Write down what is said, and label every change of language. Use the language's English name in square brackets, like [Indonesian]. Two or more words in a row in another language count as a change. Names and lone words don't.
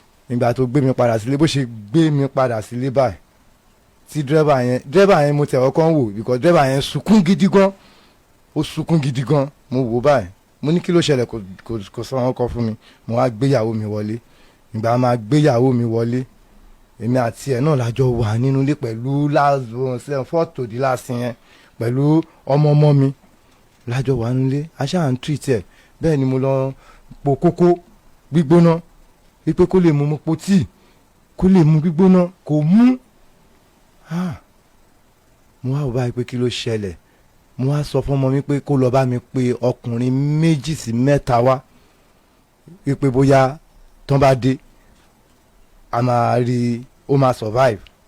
[Yoruba] Nígbà tó gbé mi padà sílé, bó ṣe gbé mi padà sílé báyìí, tí driver yẹn, driver yẹn mo tẹ̀ ọkàn wò, because driver yẹn sunkún gidi gan. Ó sunkún gidi gan. Mo wò báyìí. Mo ní, "Kí ló ṣẹlẹ̀?" Kò, kò, kò sọ wọn kọ fún mi. Mo wá gbé ìyàwó mi wọlé. Ìgbà máa gbé ìyàwó mi wọlé, èmi àti ẹ̀ náà la jọ wà nínú ilé pẹ̀lú [English] last one, fourth to the last [Yoruba] yẹn, pẹ̀lú ọmọ ọmọ mi. La jọ wà nínú ilé, a ṣáà ń treat ẹ̀. Bẹ́ẹ̀ ni mo lọ po kókó gbígbóná, wípé kó lè mu, mo po tíì, kó lè mu gbígbóná, kò mú. Ah, mo wá wò báyìí pé kí ló ṣẹlẹ̀. Mo wá sọ fún ọmọ mi pé kó lọ bá mi pe ọkùnrin méjì sí mẹ́ta wá, wípé bóyá tán bá dé, a máa rí, ó máa survive.